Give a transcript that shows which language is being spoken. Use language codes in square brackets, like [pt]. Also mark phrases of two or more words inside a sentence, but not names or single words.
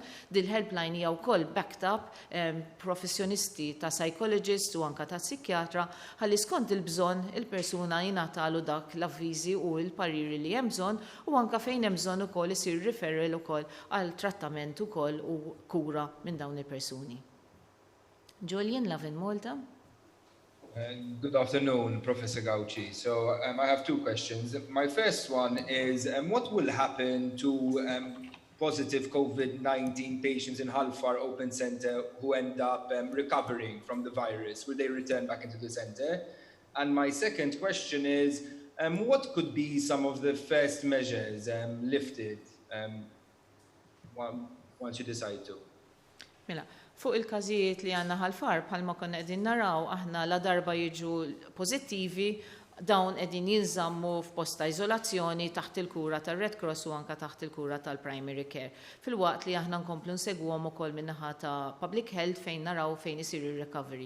[mt] Dil-helpline hija wkoll [en] backed up [mt] professjonisti ta' psychologist u anke ta' psikjatra ħalli skont il-bżonn il-persuna jingħatalu dak l-avviżi u l-pariri li hemm bżonn u anke fejn hemm bżonn ukoll isir referral ukoll għal trattament ukoll u kura minn dawn il-persuni. [en] Julian, Love in Malta. Good afternoon, Professor Gauci. So I have two questions. My first one is, what will happen to positive COVID-19 patients in Hull Far Open Centre who end up recovering from the virus? Will they return back into the centre? And my second question is, what could be some of the first measures lifted once you decide to? [mt] Mela, fuq il-każijiet li għandna ħal-far bħalma konna qegħdin naraw aħna la darba jiġu pożittivi dawn qegħdin jinżammu f'posta iżolazzjoni taħt il-kura tar-Red Cross u anke taħt il-kura tal-Primary Care. Fil-waqt li aħna nkomplu nsegwhom ukoll min-naħa ta' Public Health fejn naraw fejn isir ir-recovery.